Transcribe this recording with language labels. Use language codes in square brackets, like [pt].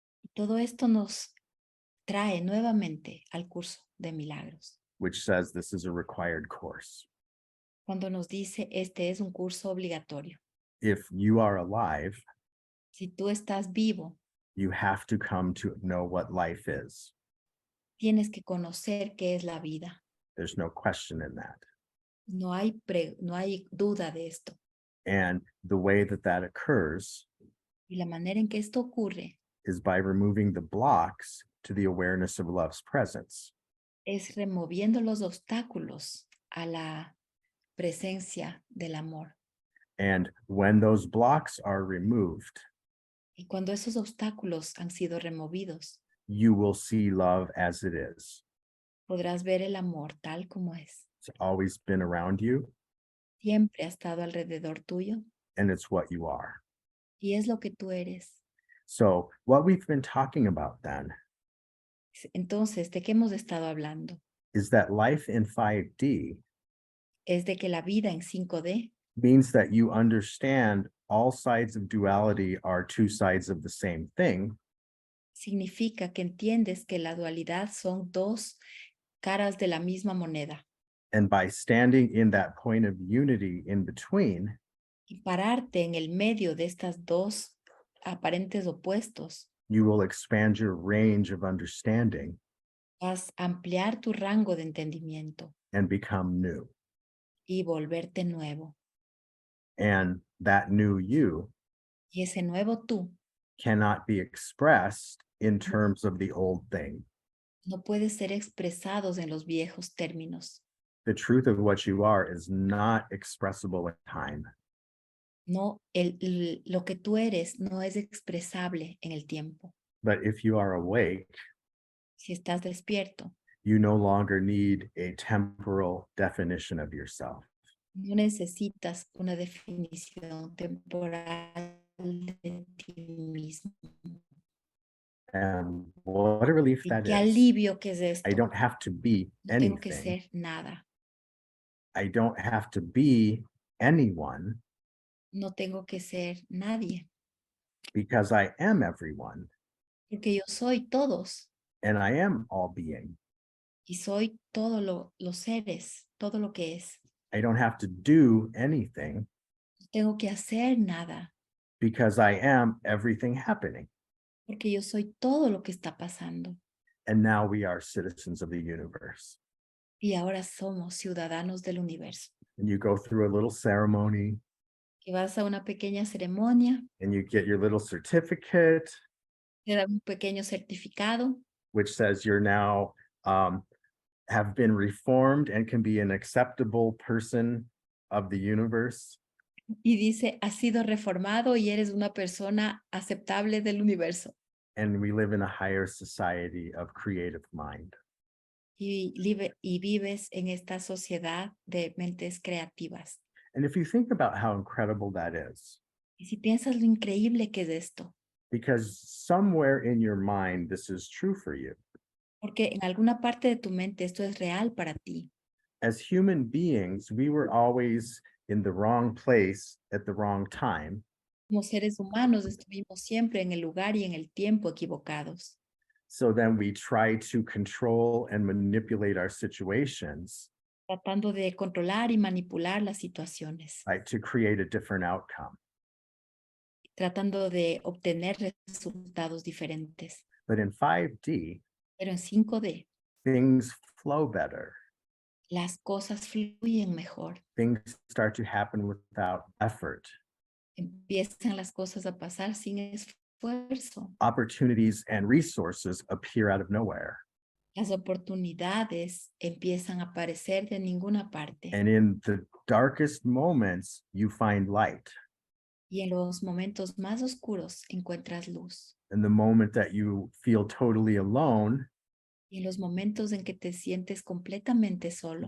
[es] Y todo esto nos trae nuevamente al curso de milagros, [en] Which says this is a required course. [es] cuando nos dice este es un curso obligatorio. [en] If you are alive, [es] Si tú estás vivo, [en] you have to come to know what life is. [es] tienes que conocer qué es la vida. [en] There's no question in that. [es] No hay duda de esto. [en] And the way that that occurs [es] Y la manera en que esto ocurre [en] is by removing the blocks to the awareness of love's presence. [es] es removiendo los obstáculos a la presencia del amor. [en] And when those blocks are removed, [es] Y cuando esos obstáculos han sido removidos, [en] you will see love as it is. [es] podrás ver el amor tal como es. [en] It's always been around you, [es] Siempre ha estado alrededor tuyo [en] and it's what you are. [es] y es lo que tú eres. [en] So what we've been talking about then [es] Entonces, ¿de qué hemos estado hablando? [en] is that life in 5D [es] Es de que la vida en 5D [en] means that you understand all sides of duality are two sides of the same thing, [es] significa que entiendes que la dualidad son dos caras de la misma moneda. [en] and by standing in that point of unity in between, [es] Y pararte en el medio de estas dos aparentes opuestos, [en] you will expand your range of understanding [es] vas a ampliar tu rango de entendimiento [en] and become new. [es] y volverte nuevo. [en] And that new you [es] Y ese nuevo tú [en] cannot be expressed in terms of the old thing. [es] no puede ser expresados en los viejos términos. [en] The truth of what you are is not expressible in time. [es] No, lo que tú eres no es expresable en el tiempo. [en] But if you are awake, [es] Si estás despierto, [en] you no longer need a temporal definition of yourself. [es] no necesitas una definición temporal de ti mismo. [en] And what a relief [es] Y [en] that [es] qué [en] is. [es] alivio que es esto. [en] I don't have to be [es] No tengo que [en] anything. [es] ser nada. [en] I don't have to be anyone [es] No tengo que ser nadie. [en] because I am everyone [es] Porque yo soy todos. [en] and I am all being. [es] Y soy todos los seres, todo lo que es. [en] I don't have to do anything [es] No tengo que hacer nada. [en] because I am everything happening. [es] Porque yo soy todo lo que está pasando. [en] And now we are citizens of the universe. [es] Y ahora somos ciudadanos del universo. [en] And you go through a little ceremony [es] Y vas a una pequeña ceremonia, [en] and you get your little certificate, [es] te dan un pequeño certificado [en] which says you're now have been reformed and can be an acceptable person of the universe. [es] y dice, has sido reformado y eres una persona aceptable del universo. [en] And we live in a higher society of creative mind. [es] Y vives en esta sociedad de mentes creativas. [en] And if you think about how incredible that is, [es] Y si piensas lo increíble que es esto, [en] because somewhere in your mind, this is true for you. [es] porque en alguna parte de tu mente esto es real para ti. [en] As human beings, we were always in the wrong place at the wrong time. [es] Como seres humanos estuvimos siempre en el lugar y en el tiempo equivocados. [en] So then we try to control and manipulate our situations, [es] Tratando de controlar y manipular las situaciones [en] right, to create a different outcome. [es] tratando de obtener resultados diferentes. [en] But in 5D, [es] Pero en 5D, [en] things flow better. [es] las cosas fluyen mejor. [en] Things start to happen without effort. [es] Empiezan las cosas a pasar sin esfuerzo. [en] Opportunities and resources appear out of nowhere. [es] Las oportunidades empiezan a aparecer de ninguna parte. [en] And in the darkest moments, you find light. [es] Y en los momentos más oscuros encuentras luz. [en] In the moment that you feel totally alone, [es] Y en los momentos en que te sientes completamente solo,